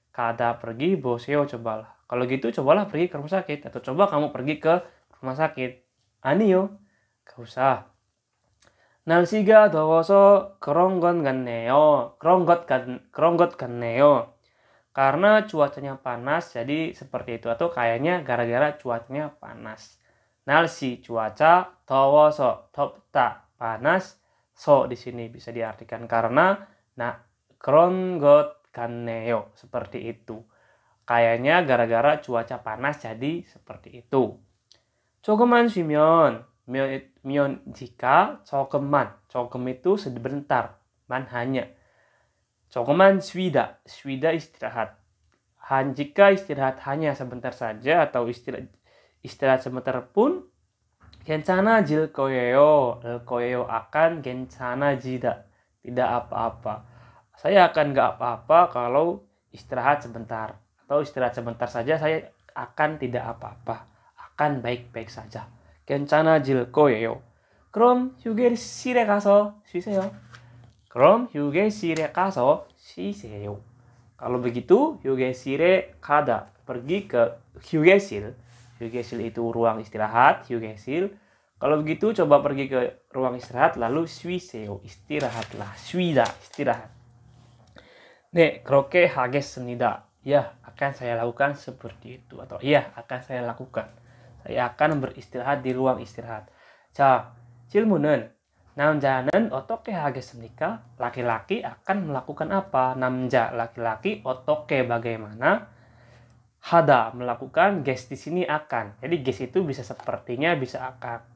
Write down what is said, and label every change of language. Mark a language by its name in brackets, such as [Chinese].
[Korean] 가다 pergi, 보세요 cobalah. [Indonesian] Kalau gitu, cobalah pergi ke rumah sakit. Atau coba kamu pergi ke rumah sakit. [Korean] 아니요. [Indonesian] gak usah. [Korean] 날씨가 더워서 그런 것 같네요. 그런 것 같네요. [Indonesian] Karena cuacanya panas, jadi seperti itu. Atau kayaknya gara-gara cuacanya panas. [Korean] 날씨 cuaca, 더워서 덥다 panas. [Indonesian] So di sini bisa diartikan karena [Korean] 그런 것 같네요. [Indonesian] Seperti itu. Kayaknya gara-gara cuaca panas jadi seperti itu. 조금만 쉬면 jika 조금만 itu sebentar, man hanya. [Korean] 조금만 쉬다 istirahat. [Indonesian] Jika istirahat hanya sebentar saja atau istirahat sebentar pun [Korean] 괜찮아질 거예요. [Indonesian] akan 괜찮아지다. Tidak apa-apa. Saya akan gak apa-apa kalau istirahat sebentar. Atau istirahat sebentar saja saya akan tidak apa-apa. Akan baik-baik saja. [Korean] 괜찮아질 거예요. 그럼 휴게실에 가서 쉬세요. 그럼 휴게실에 가서 쉬세요. [Indonesian] Kalau begitu, [Korean] 휴게실에 가다. [Indonesian] Pergi ke 휴게실. 휴게실 itu ruang istirahat, 휴게실. Kalau begitu, coba pergi ke ruang istirahat, lalu 쉬세요. Istirahatlah. [Korean] 쉬다, istirahat. 네, 그렇게 하겠습니다. [Indonesian] Ya, akan saya lakukan seperti itu. Atau ya, akan saya lakukan. Saya akan beristirahat di ruang istirahat. [Korean] 자, 질문은 남자는 어떻게 하겠습니까? [Indonesian] Laki-laki akan melakukan apa? [Korean] 남자, laki-laki, 어떻게, bagaimana? [Indonesian] 하다, melakukan, ges di sini akan. Jadi ges itu bisa sepertinya, bisa akan.